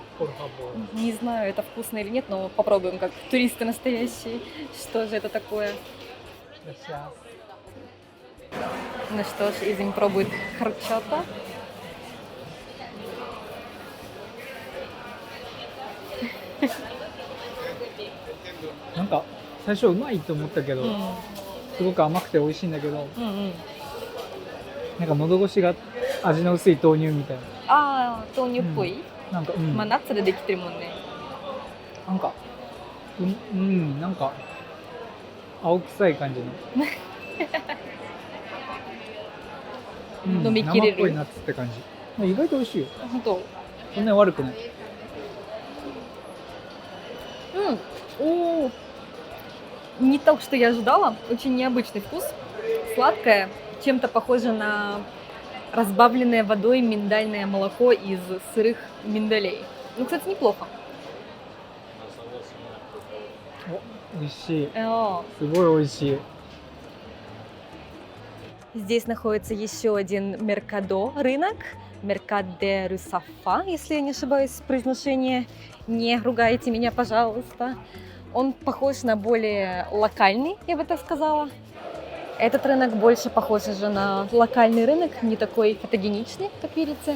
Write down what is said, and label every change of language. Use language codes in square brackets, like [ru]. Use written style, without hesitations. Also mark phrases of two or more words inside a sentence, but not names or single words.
[ru] Не знаю, это вкусно или нет, но попробуем, как туристы настоящие, что же это такое. Ну что ж, Изим пробует хорчата. [ja] Сначала うまいと思ったけど、すごく甘くて美味しいんだけど、なんか喉越しが味の薄い豆乳みたいな。ああ、豆乳っぽい、なんか、まあナッツでできてるもんね。なんか、なんか青臭い感じの。飲み切れる。生っぽいナッツって感じ。意外と美味しいよ。本当。そんなに悪くない。 [ru] О, не так, что я ожидала. Очень необычный вкус. Сладкое, чем-то похоже на разбавленное водой миндальное молоко из сырых миндалей. Ну, кстати, неплохо. [ja] 美味しい。 [ru] О, [ja] すごい美味しい。 [ru] здесь находится еще один Меркадо рынок. Меркаде Рюсафа, если я не ошибаюсь в произношении. Не ругайте меня, пожалуйста. Он похож на более локальный, я бы так сказала. Этот рынок больше похож уже на локальный рынок, не такой фотогеничный, как видите.